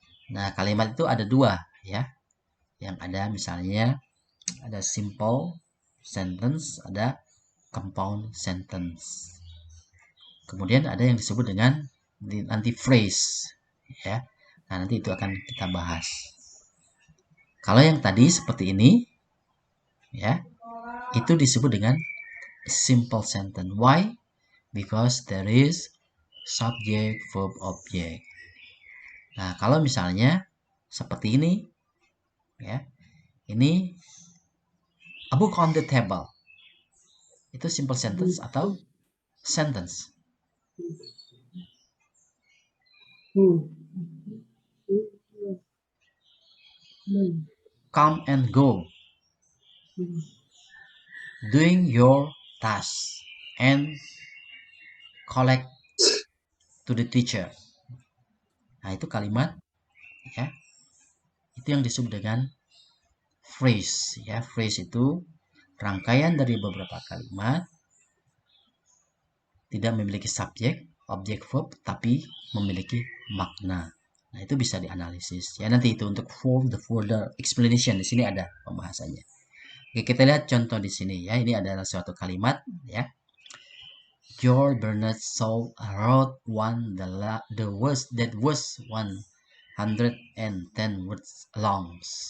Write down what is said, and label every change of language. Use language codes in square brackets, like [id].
[id] Nah, kalimat itu ada dua ya, yang ada misalnya ada simple sentence, ada compound sentence. Kemudian ada yang disebut dengan nanti phrase ya. Nah, nanti itu akan kita bahas. Kalau yang tadi seperti ini ya, itu disebut dengan simple sentence. [en] Why? Because there is subject, verb, object. [id] Nah, kalau misalnya seperti ini ya, ini [en] a book on the table, [id] itu simple sentence atau sentence? [en] Come and go, doing your task, and collect to the teacher. [id] Nah, itu kalimat ya, itu yang disebut dengan phrase ya. Phrase itu rangkaian dari beberapa kalimat, tidak memiliki subjek, objek, verb, tapi memiliki makna. Nah, itu bisa dianalisis ya. Nanti itu untuk [en] the further explanation, [id] di sini ada pembahasannya. Oke, kita lihat contoh di sini ya. Ini adalah suatu kalimat ya. [en] George Bernard Shaw wrote the worst that was 110 words long.